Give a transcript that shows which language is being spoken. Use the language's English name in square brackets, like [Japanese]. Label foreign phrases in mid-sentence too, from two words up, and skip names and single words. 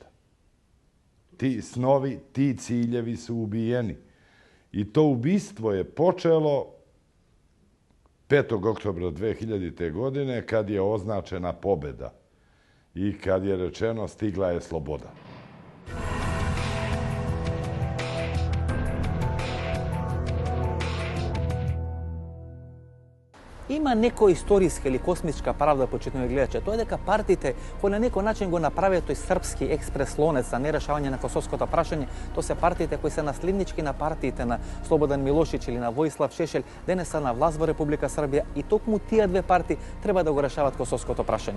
[Serbian] Ti snovi, ti ciljevi su ubijeni. I to ubistvo je počelo 5. oktobra 2000. godine kad je označena pobeda i kad je rečeno stigla je sloboda. [Macedonian] Има некоја историска или космичка правда, почитувани гледачи. Тоа е дека партиите кои на некој начин го направија тој српски експрес лонец за нерешавање на косовското прашање, тоа се партиите кои се наследнички на партиите на Слободан Милошиќ или на Војслав Шешелј, денес се на власт во Република Србија и токму тие две партии треба да го решават косовското прашање.